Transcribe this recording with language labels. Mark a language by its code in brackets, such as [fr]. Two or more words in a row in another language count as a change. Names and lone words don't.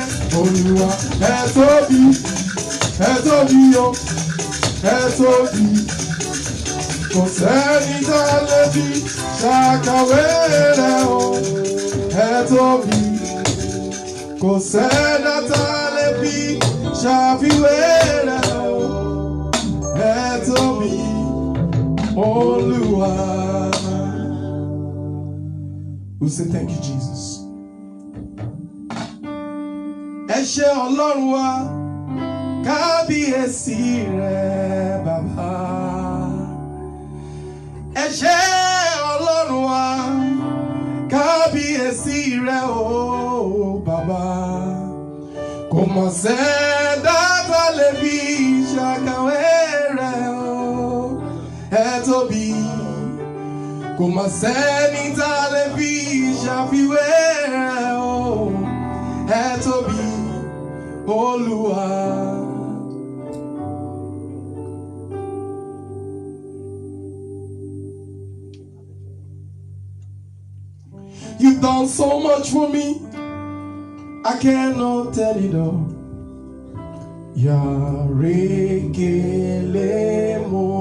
[yo] Olúwa ẹ tóbi o, ẹ tóbi. Kò sẹ́ni tá lè fi ṣàkàwé rẹ̀ o, ẹ tóbi. Kò sẹ́ni tá lè fi ṣàfiwé rẹ̀ o. [en] Tell me, Olúwa. We say thank you, Jesus. [yo] Ẹ ṣé Ọlọ́run wa, kábíyèsí rẹ̀ bàbá. Ẹ ṣé Ọlọ́run wa, kábíyèsí rẹ̀ o bàbá. Kò mọ̀ sẹ́dá tá lè fi ṣàkàwé. Ẹ tóbi, kò mà sẹ́ni tá lè fi ṣàfiwé rẹ̀ o. Ẹ tóbi, Olúwa. [en] You've done so much for me, I cannot tell it all. Yarekelemo.